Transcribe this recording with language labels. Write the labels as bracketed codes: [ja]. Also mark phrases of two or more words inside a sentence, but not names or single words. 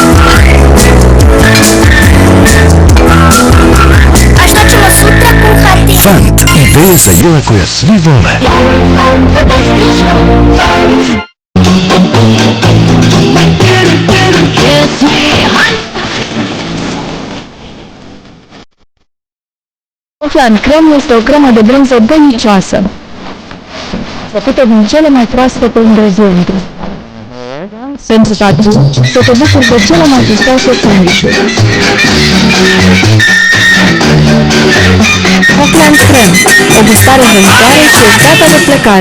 [hr] A što ćemo sutra kuhati? Fant, ideja za jela koja svi vole. [ro] Hofland Creme este o cremă de brânză delicioasă, făcută din cele mai proaspete ingrediente. Pentru că atunci să te bucuri de cele mai gustoase sandwich-uri. Hofland Creme, o gustare hrănitoare și e gata de plecare.